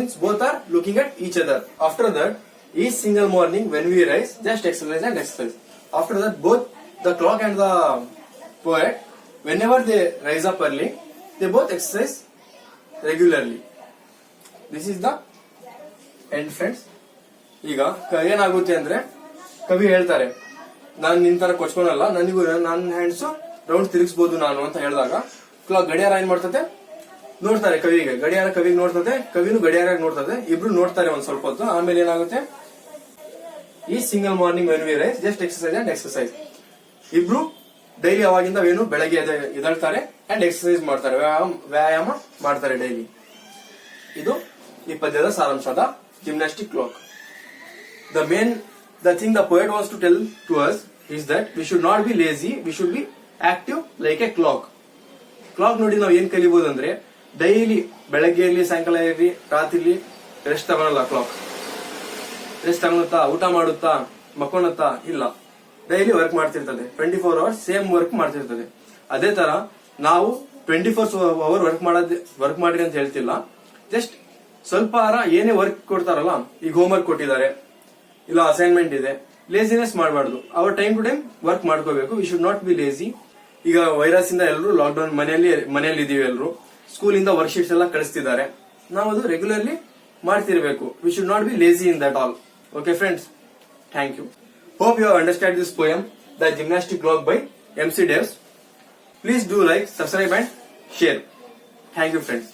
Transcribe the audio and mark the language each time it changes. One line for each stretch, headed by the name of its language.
English: Means both are looking at each other. After that, each single morning when we rise, just exercise and exercise. After that, both the clock and the poet, whenever they rise up early, they both exercise regularly. This is the end friends.
Kannada: ಈಗ ಏನಾಗುತ್ತೆ ಅಂದ್ರೆ ಕವಿ ಹೇಳ್ತಾರೆ, ನಾನು ನಿನ್ ತರ ಕೊಚ್ಕೊನಲ್ಲ, ನನಗೂ ನನ್ನ ಹ್ಯಾಂಡ್ಸ್ ರೌಂಡ್ ತಿರುಗಿಸಬಹುದು ನಾನು ಅಂತ ಹೇಳಿದಾಗ ಕ್ಲಾಕ್ ಗಡಿಯಾರ ಏನ್ ಮಾಡ್ತದೆ ನೋಡ್ತಾರೆ ಕವಿಗೆ, ಗಡಿಯಾರ ಕವಿಗೆ ನೋಡ್ತದೆ, ಕವಿನೂ ಗಡಿಯಾರ ನೋಡ್ತದೆ, ಇಬ್ರು ನೋಡ್ತಾರೆ ಒಂದ್ ಸ್ವಲ್ಪ ಹೊತ್ತು. ಆಮೇಲೆ ಏನಾಗುತ್ತೆ,
English: ಈ single morning when we rise just exercise and exercise.
Kannada: ಇಬ್ರು ಡೈಲಿ ಅವಾಗಿಂದ ಏನು ಬೆಳಗ್ಗೆ ಎದಳ್ತಾರೆ ಅಂಡ್ ಎಕ್ಸರ್ಸೈಸ್ ಮಾಡ್ತಾರೆ, ವ್ಯಾಯಾಮ ಮಾಡ್ತಾರೆ ಡೈಲಿ. ಇದು ಈ ಪದ್ಯದ ಸಾರಾಂಶದ gymnastic clock.
English: The thing the poet wants to tell to us is that we should not be lazy, we should be active like a clock.
Kannada: Clock ನೋಡಿ ನಾವು ಏನ್ ಕಲಿಬಹುದು ಅಂದ್ರೆ, ಡೈಲಿ ಬೆಳಗ್ಗೆ ಇರ್ಲಿ ಸಾಯಂಕಾಲ ಇರ್ಲಿ ರಾತ್ರಿ ರೆಸ್ಟ್ ತಗೊಳಲ್ಲ ಕ್ಲಾಕ್. ರೆಸ್ಟ್ ತಗೊಳುತ್ತಾ, ಊಟ ಮಾಡುತ್ತಾ, ಮಕ್ಕೊಳುತ್ತಾ ಇಲ್ಲ, daily work ಮಾಡ್ತಿರ್ತದೆ. 24 hours same work ಮಾಡ್ತಿರ್ತದೆ. ಅದೇ ತರ ನಾವು 24 hours ವರ್ಕ್ ಮಾಡ್ರಿ ಅಂತ ಹೇಳ್ತಿಲ್ಲ. ಜಸ್ಟ್ ಸ್ವಲ್ಪ ಏನೇ ವರ್ಕ್ ಕೊಡ್ತಾರಲ್ಲ, ಈಗ ಹೋಮ್ ವರ್ಕ್ ಕೊಟ್ಟಿದ್ದಾರೆ, ಇಲ್ಲ ಅಸೈನ್ಮೆಂಟ್ ಇದೆ, ಲೇಸಿನೆಸ್ ಮಾಡಬಾರ್ದು. Hour time to time work ಮಾಡ್ಕೋಬೇಕು.
English: We should not be lazy.
Kannada: ಈಗ ವೈರಸ್ ಇಂದ ಎಲ್ಲರೂ ಲಾಕ್ಡೌನ್ ಮನೆಯಲ್ಲಿ ಇದೀವಿ, ಎಲ್ಲರೂ ಸ್ಕೂಲಿಂದ ವರ್ಕ್ ಶೀಟ್ಸ್ ಎಲ್ಲ ಕಳಿಸ್ತಿದ್ದಾರೆ, ನಾವು ಅದು ರೆಗ್ಯುಲರ್ಲಿ ಮಾಡ್ತಿರ್ಬೇಕು.
English: We should not be lazy in that all. Okay friends, thank you. Hope you understand this poem, the gymnastic clock by MC Devs. Please do like, subscribe and share. Thank you friends.